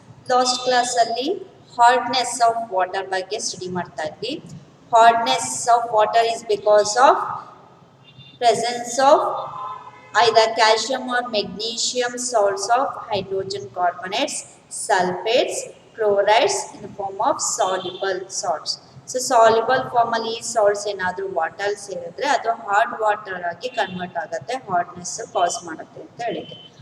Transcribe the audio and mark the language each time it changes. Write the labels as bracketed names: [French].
[Kannada] Last class ಅಲ್ಲಿ hardness of water ಬಗ್ಗೆ study ಮಾಡ್ತಾ ಇದ್ವಿ. [English] Hardness of water is because of presence of either calcium or magnesium salts of hydrogen carbonates, sulfates, chlorides in the form of soluble salts. [Kannada] So soluble form ಅಲ್ಲಿ ಈ salts ಏನಾದರೂ water ಸೇರಿದ್ರೆ ಅದು hard water ಆಗಿ convert ಆಗುತ್ತೆ, hardness ಕಾಸ್ ಮಾಡುತ್ತೆ ಅಂತ ಹೇಳಿದೆ.